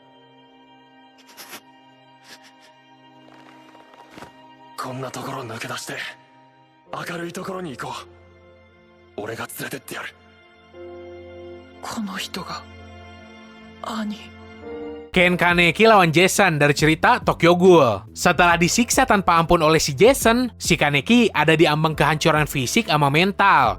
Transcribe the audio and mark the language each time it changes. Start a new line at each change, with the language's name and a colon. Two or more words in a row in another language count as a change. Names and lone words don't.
Japanese: こんなところ抜け出して明るいところに行こう。俺が連れてってやる。この人が兄。
Indonesian: Ken Kaneki lawan Jason dari cerita Tokyo Ghoul. Setelah disiksa tanpa ampun oleh si Jason, si Kaneki ada di ambang kehancuran fisik sama mental.